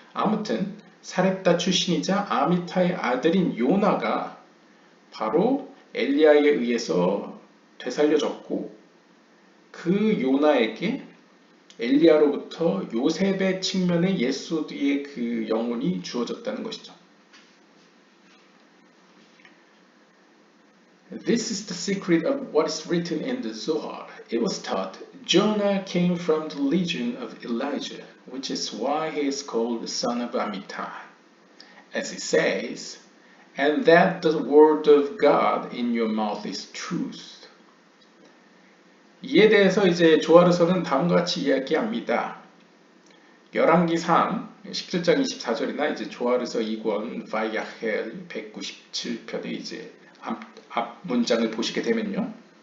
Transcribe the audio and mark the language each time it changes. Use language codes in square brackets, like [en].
[ko] 아무튼 사렙다 출신이자 아미타의 아들인 요나가 바로 엘리야에 의해서 되살려졌고 그 요나에게 엘리야로부터 요셉의 측면의 예소드의 그 영혼이 주어졌다는 것이죠. [en] This is the secret of what is written in the Zohar. It was taught Jonah came from the legion of Elijah, which is why he is called the son of Amittai. As it says, and that the word of God in your mouth is truth. [ko] 이에 대해서 이제 조아르서는 다음과 같이 이야기합니다. 열왕기상 17장 24절이나 이제 조아르서 2권 바이야헬 197편의 이제 앞 문장을 보시게 되면요.